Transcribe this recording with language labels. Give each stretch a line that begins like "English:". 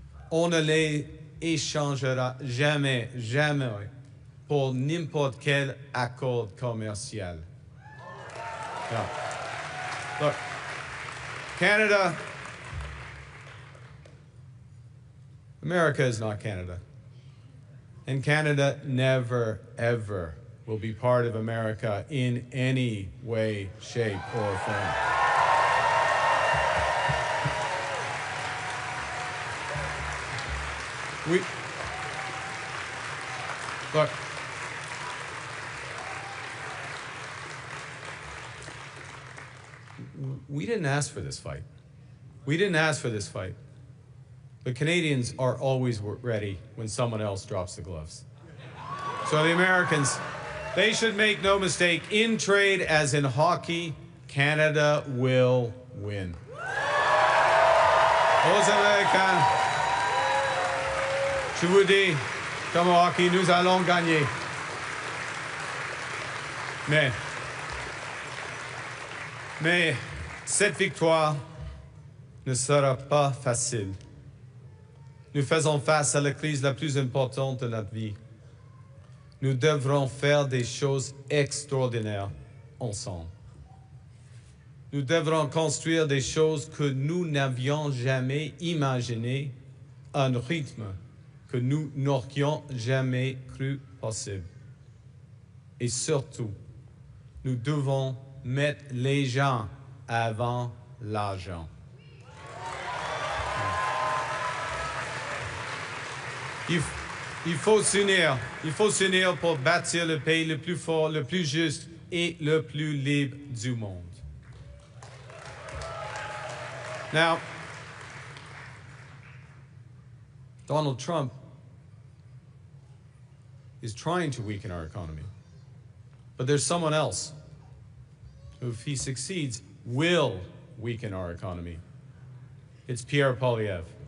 French: On ne les échangera jamais pour n'importe quel accord commercial. Yeah.
English: Look, America is not Canada. And Canada never, ever will be part of America in any way, shape, or form. Look, we didn't ask for this fight. We didn't ask for this fight. But Canadians are always ready when someone else drops the gloves. So the Americans, they should make no mistake, in trade as in hockey, Canada will win.
French: Aux Américains, je vous dis, comme au hockey, nous allons gagner. Mais cette victoire ne sera pas facile. Nous faisons face à la crise la plus importante de notre vie. Nous devrons faire des choses extraordinaires ensemble. Nous devrons construire des choses que nous n'avions jamais imaginées à un rythme que nous n'aurions jamais cru possible. Et surtout, nous devons mettre les gens avant l'argent. Il faut s'unir pour bâtir le pays le plus fort, le plus juste et le plus libre du monde.
English: Now, Donald Trump is trying to weaken our economy. But there's someone else who, if he succeeds, will weaken our economy. It's Pierre Poilievre.